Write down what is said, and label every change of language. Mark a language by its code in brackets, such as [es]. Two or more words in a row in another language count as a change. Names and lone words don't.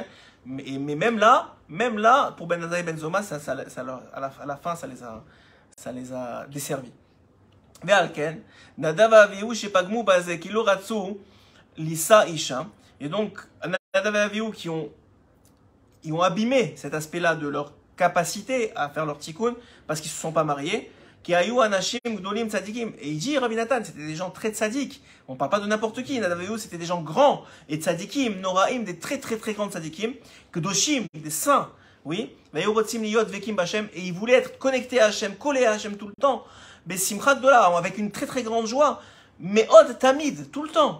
[fr] Mais même là, pour Ben Azai et Ben Zoma, à la fin, ça les a desservis. [he] ועל כן נדב ואביהוא שפגמו בזה כי לא רצו לישא אישה. [fr] Et donc, Nadav et Avihu qui ont abîmé cet aspect-là de leur capacité à faire leur tikkun parce qu'ils ne se sont pas mariés. [he] כי היו אנשים גדולים צדיקים. [fr] Et il dit, Rabbi Nathan, c'était des gens très tzadikim. On ne parle pas de n'importe qui. Nadav et Avihu, c'était des gens grands et tzadikim, noraim, des très très très grands [he] צדיקים קדושים, [fr] des saints. Oui, et ils voulaient être connectés à Hachem, collés à Hachem tout le temps, avec une très très grande joie, mais [he] עוד תמיד, [fr] tout le temps.